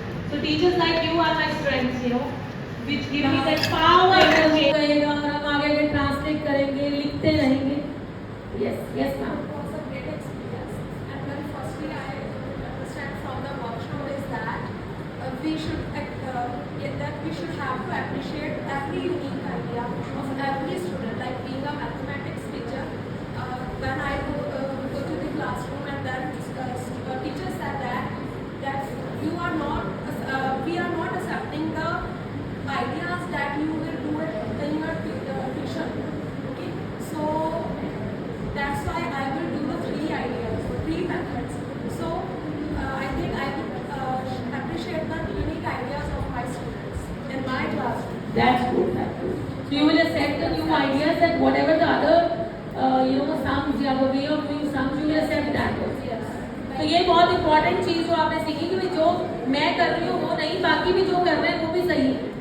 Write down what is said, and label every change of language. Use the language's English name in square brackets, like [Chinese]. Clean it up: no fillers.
[English] So teachers like you are my strengths, you know, which give me that power. [Hindi] करेगा और हम आगे आगे ट्रांसलेट करेंगे, लिखते रहेंगे। [English] Yes, yes, ma'am. It was a great experience. And when firstly I understand from the workshop is that we should have to appreciate every unique idea of every student. Like being a mathematics teacher, when I go to the classroom and then teacher said that we are not accepting the ideas that you will do it in your tuition. Okay, so that's why I will do the 3 ideas, 3 methods. So I think I would appreciate the unique ideas of my students in my classroom. That's good. That's good. So you will accept the new ideas that whatever the other, sums, you have a way of doing sums, you will accept that also. Yes. [Hindi] तो ये बहुत important चीज जो आपने सीखी कि भाई जो मैं कर रही हूँ वो नहीं, बाकी भी जो कर रहे हैं वो भी सही है।